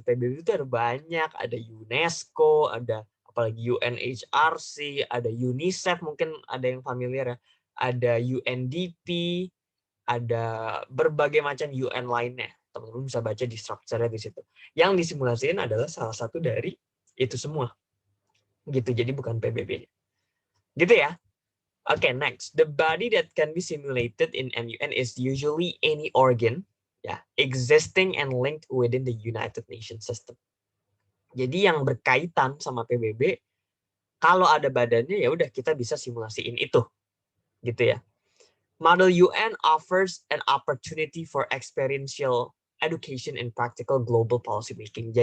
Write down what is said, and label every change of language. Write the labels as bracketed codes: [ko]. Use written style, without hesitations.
[id] PBB itu ada banyak, ada UNESCO, ada apalagi UNHRC, ada UNICEF, mungkin ada yang familiar ya. Ada UNDP, ada berbagai macam UN lainnya. Teman-teman bisa baca di strukturnya di situ. Yang disimulasikan adalah salah satu dari itu semua. Gitu, jadi bukan PBB. Gitu ya. [en] Okay, next. The body that can be simulated in MUN is usually any organ, existing and linked within the United Nations system. [id] Jadi yang berkaitan sama PBB, kalau ada badannya ya udah kita bisa simulasiin itu, gitu ya. [en] Model UN offers an opportunity for experiential education and practical global policy making.